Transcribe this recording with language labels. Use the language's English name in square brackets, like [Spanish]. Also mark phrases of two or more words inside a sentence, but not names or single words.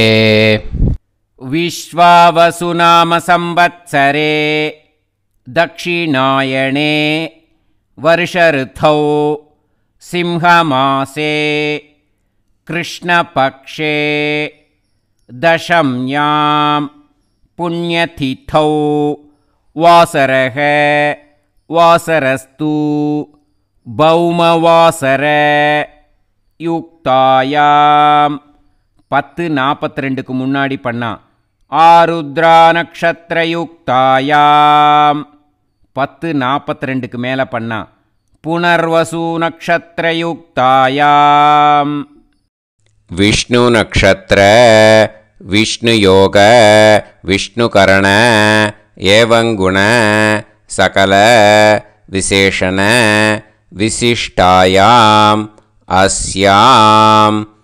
[Sanskrit] विश्वावसुनाम संवत्सरे दक्षिणायणे वर्षऋतौ सिंहमासे कृष्णपक्षे दशम्यां पुण्यतिथौ वासरः वासरस्तु भौमवासर युक्तायां [Tamil] 10:42க்கு முன்னாடி பண்ணா [Sanskrit] आर्द्रा नक्षत्र युक्तायाम् [Tamil] 10:42க்கு மேல பண்ணா [Sanskrit] पुनर्वसु नक्षत्र युक्तायाम् विष्णु नक्षत्र विष्णु योग विष्णु करण एवङ्गुण सकल विशेषण विशिष्टायाम् अस्याम्